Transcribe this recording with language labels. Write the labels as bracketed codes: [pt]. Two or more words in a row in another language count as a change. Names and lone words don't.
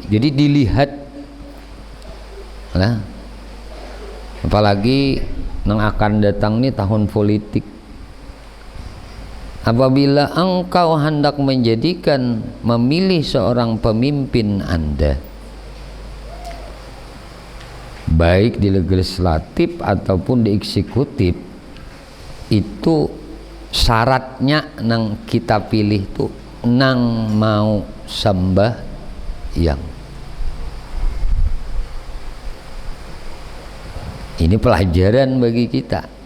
[id] Jadi dilihat, nah, apalagi yang akan datang nih tahun politik. Apabila engkau hendak menjadikan, memilih seorang pemimpin Anda, baik di legislatif ataupun di eksekutif, [bjn] itu syaratnya nang kita pilih tuh nang mau sembahyang. [id] Ini pelajaran bagi kita.